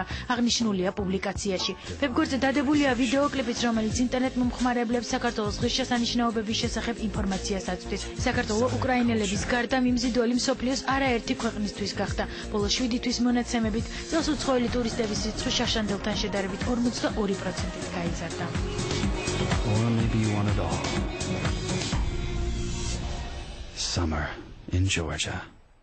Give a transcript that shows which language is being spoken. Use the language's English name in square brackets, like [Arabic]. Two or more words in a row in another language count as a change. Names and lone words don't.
[Georgian] აღნიშნულია პუბლიკაციაში. ვებგვერდზე დადებულია ვიდეოკლიპიც, რომელიც ინტერნეტ მომხმარებლებს საქართველოს ღირსშესანიშნაობების შესახებ ინფორმაციას აწვდის. საქართველოს უკრაინელების გარდა მიმზიდველი მსოფლიოს არაერთი ქვეყნისთვის გახდა. ბოლო 7 თვის მონაცემებით წელს უცხოელი ტურისტების რიცხვი შარშანდელთან შედარებით 42%-ით გაიზარდა. [English] Or maybe you want it all. Summer in Georgia.